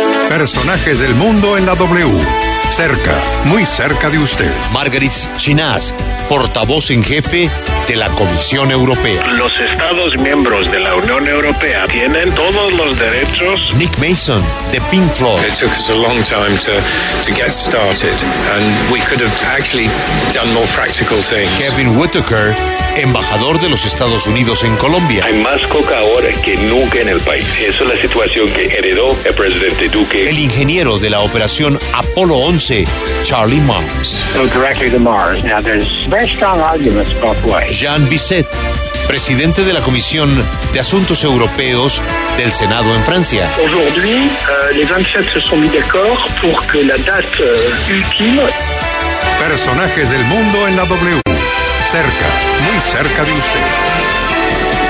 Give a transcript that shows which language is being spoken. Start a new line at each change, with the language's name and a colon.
Spanish: Personajes del mundo en la W. Cerca, muy cerca de usted. Margaret Chinás, portavoz en jefe de la Comisión Europea. Los Estados miembros de la Unión Europea tienen todos los derechos. Nick Mason, de Pink Floyd.
English: It took us a long time to get started, and we could have actually done more practical things.
Spanish: Kevin Whittaker, embajador de los Estados Unidos en Colombia. Hay más coca ahora que nunca en el país. Esa es la situación que heredó el presidente Duque. El ingeniero de la operación Apolo 11, Charlie Mars.
English: So directly to Mars. Now there's very strong arguments both ways.
Spanish: Jean Bisset, presidente de la Comisión de Asuntos Europeos del Senado en Francia.
French: Aujourd'hui, les 27 se sont mis d'accord pour que la date ultime.
Spanish: Personajes del mundo en la W. Cerca, muy cerca de usted.